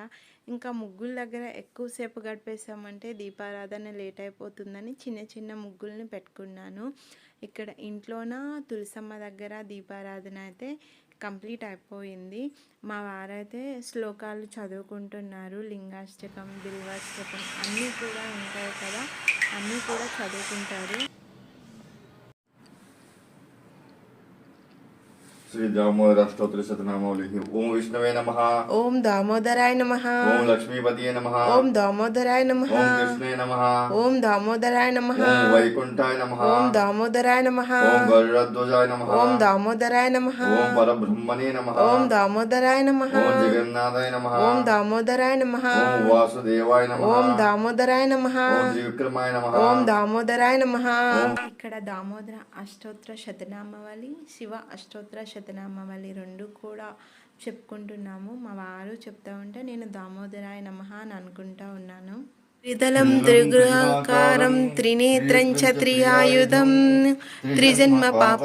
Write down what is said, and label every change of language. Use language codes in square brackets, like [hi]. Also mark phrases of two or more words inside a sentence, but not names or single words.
[te] ఇంకా ముగ్గుల దగ్గర ఎక్కువసేపు గడిపేసామంటే దీపారాధన లేట్ అయిపోతుందని చిన్న ముగ్గుల్ని పెట్టుకున్నాను. ఇక్కడ ఇంట్లోన తులసమ్మ దగ్గర దీపారాధన అయితే కంప్లీట్ అయిపోయింది. మా వారైతే శ్లోకాలు చదువుకుంటున్నారు. లింగాష్టకం, బిల్వాష్టకం అన్నీ కూడా ఉంటాయి కదా, అన్నీ కూడా చదువుకుంటారు. [sa] श्री दामोदर स्तोत्र शतनामावली। ओम विष्णवे नमः। ओम दामोदराय नमः। ओम लक्ष्मीपतिये नमः। ओम दामोदराय नमः। ओम कृष्णे नमः। ओम दामोदराय नमः। ओम वैकुंठाय नमः। ओम दामोदराय नमः। ओम गरुड़ध्वजाय नमः। ओम दामोदराय नमः। ओम परब्रह्मणे नमः। ओम दामोदराय नमः। ओम जगन्नाथाय नमः। ओम दामोदराय नमः। ओम वासुदेवाय नमः। ओम दामोदराय नमः। ओम त्रिविक्रमाय नमः। ओम दामोदराय नमः। [te] ఇక్కడ దామోదర అష్టోత్తర శతనామావళి, శివ అష్టోత్తర శతనామావళి రెండు కూడా చెప్పుకుంటున్నాము. మా వారు చెప్తా ఉంటే నేను [sa] దామోదరాయ నమః [te] అని అనుకుంటా ఉన్నాను. [sa] త్రిదలం త్రిగృహాకారం త్రినేత్రం చ త్రియాయుధం త్రిజన్మ పాప